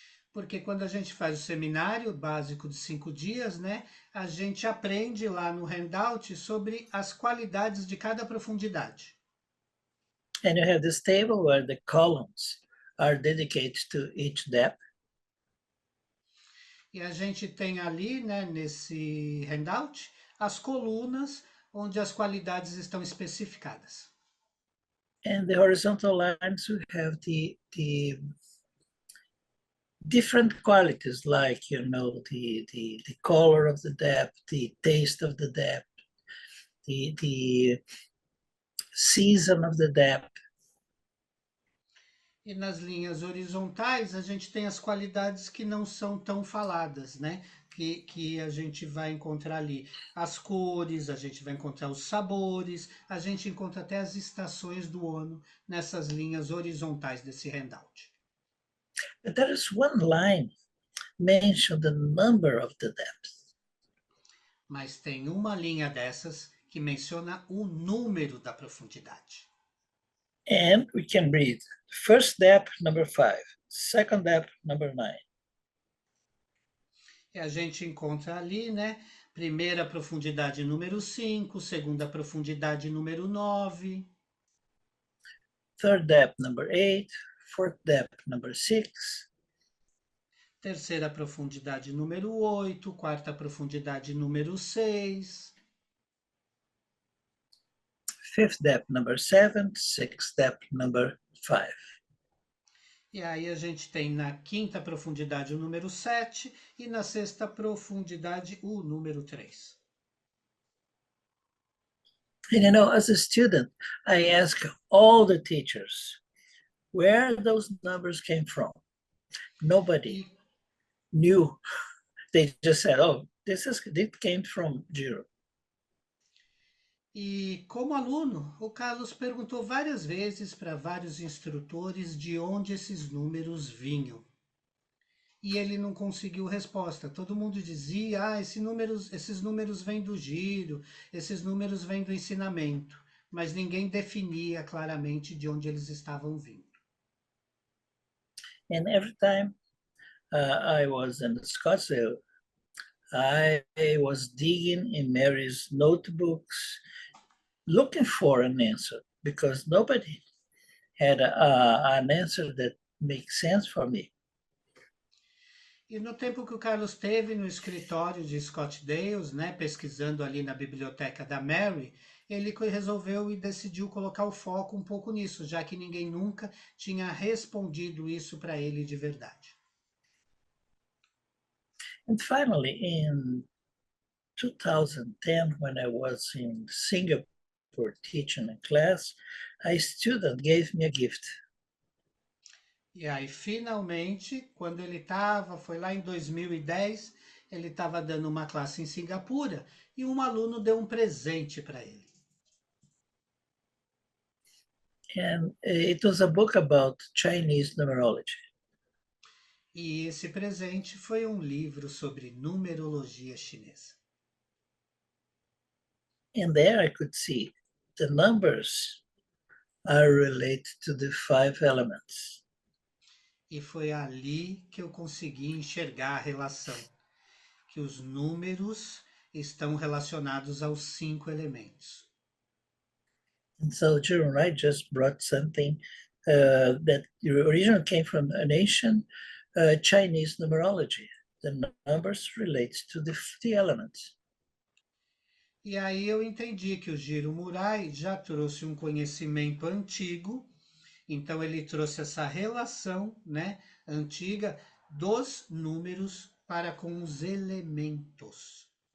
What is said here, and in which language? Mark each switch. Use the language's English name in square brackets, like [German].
[Portuguese] Porque quando a gente faz o seminário básico de 5 dias, né, a gente aprende lá no handout sobre as qualidades de cada profundidade. [English] And you have this table where the columns are dedicated to each depth. [Portuguese] E a gente tem ali, né, nesse handout, as colunas onde as qualidades estão especificadas. [English] And the horizontal lines, we have the different qualities, like, the color of the depth, the taste of the depth, the season of the depth. [Portuguese] E nas linhas horizontais, a gente tem as qualidades que não são tão faladas, né? Que a gente vai encontrar ali as cores, a gente vai encontrar os sabores, a gente encontra até as estações do ano nessas linhas horizontais desse handout. [English] But there is one line mention the number of the depth. [Portuguese] Mas tem uma linha dessas que menciona o número da profundidade. [English] And we can read first depth, number 5, second depth, number 9. [Portuguese] E a gente encontra ali, né? Primeira profundidade número 5, segunda profundidade número 9. [English] Third depth, number 8, fourth depth, number 6. [Portuguese] Terceira profundidade número 8, quarta profundidade número 6. [English] Fifth depth, number 7, sixth depth, number 5. [Portuguese] E aí a gente tem na quinta profundidade o número 7 e na sexta profundidade o número 3. [English] And as a student, I ask all the teachers where those numbers came from. Nobody knew. They just said, "Oh, this came from 0." [Portuguese] E como aluno, o Carlos perguntou várias vezes para vários instrutores de onde esses números vinham. E ele não conseguiu resposta. Todo mundo dizia: esses números vêm do giro, esses números vêm do ensinamento, mas ninguém definia claramente de onde eles estavam vindo. [English] And every time I was in Scottsdale, I was digging in Mary's notebooks, looking for an answer because nobody had an answer that makes sense for me. [Portuguese] E no tempo que o Carlos teve no escritório de Scott Dales, né, pesquisando ali na biblioteca da Mary, ele resolveu e decidiu colocar o foco um pouco nisso, já que ninguém nunca tinha respondido isso para ele de verdade. [English] And finally, in 2010, when I was in Singapore teaching a class, a student gave me a gift. [Portuguese] E aí, finalmente, quando foi lá em 2010, ele estava dando uma classe em Singapura e um aluno deu um presente para ele. [English] And it was a book about Chinese numerology. [Portuguese] E esse presente foi um livro sobre numerologia chinesa. [English] And there I could see the numbers are related to the 5 elements. [Portuguese] E foi ali que eu consegui enxergar a relação, que os números estão relacionados aos 5 elementos. [English] And so Jerome Wright just brought something that originally came from an ancient Chinese numerology. The numbers relates to the elements. [Portuguese] E aí eu entendi que o Jiro Murai já trouxe um conhecimento antigo, então ele trouxe essa relação, né, antiga dos números para com os elementos.